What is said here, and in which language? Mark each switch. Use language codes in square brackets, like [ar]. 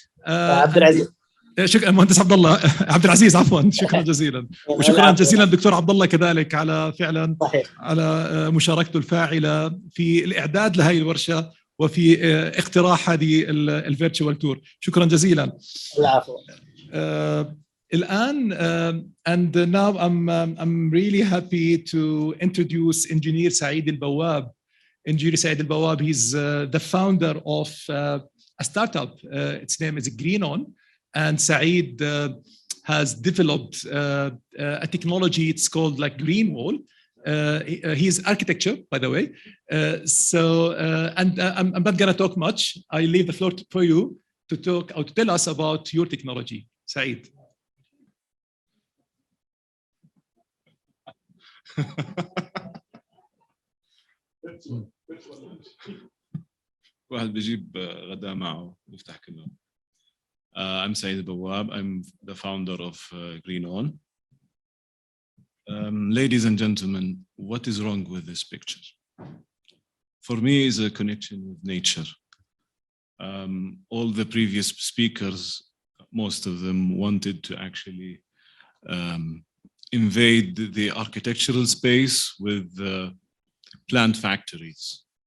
[ar] عبد العزيز. شكرا مهندس عبد الله عبد العزيز عفوا. شكرا جزيلا. وشكرا جزيلا دكتور عبد الله كذلك على فعلا على مشاركته الفاعله في الاعداد لهي الورشه وفي اقتراح هذه الفيرتشوال تور. شكرا جزيلا. العفو. [en] الآن and now I'm really happy to introduce Engineer Saeed Al-Bawab. Engineer Saeed Al-Bawab, he's the founder of a startup. Its name is GreenOn, and Saeed has developed a technology. It's called like Green Wall. He's architecture, by the way. I'm not going to talk much. I leave the floor for you to talk or to tell us about your technology. Saeed. [ar] واحد بيجيب غداء معه بيفتح كله. [en] I'm Saeed Al-Bawab. I'm the founder of GreenOn. Ladies and gentlemen, what is wrong with this picture? For me, is a connection with nature. All the previous speakers, most of them wanted to actually invade the architectural space with plant factories.